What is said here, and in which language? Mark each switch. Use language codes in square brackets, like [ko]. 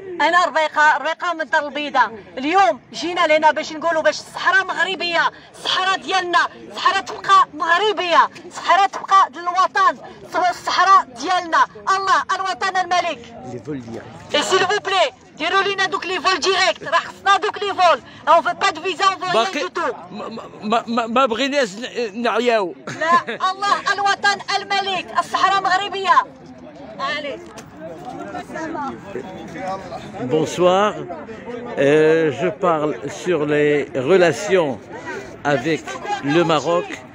[ar] انا ربيقه من الدار البيضاء. اليوم جينا لهنا باش نقولوا باش الصحراء مغربيه، الصحراء ديالنا، الصحراء تبقى مغربيه، الصحراء تبقى الوطن، الصحراء ديالنا. الله الوطن الملك. [fr] Et s'il vous plaît, [ar] ديروا لنا دوك لي فول ديريكت، راه خصنا دوك لي فول. [fr] On veut pas de visa, on veut rien du tout. [ar] ما بغيناش نعياو. لا الله الوطن الملك، الصحراء مغربيه. [fr] Allez. Bonsoir, je parle sur les relations avec le Maroc.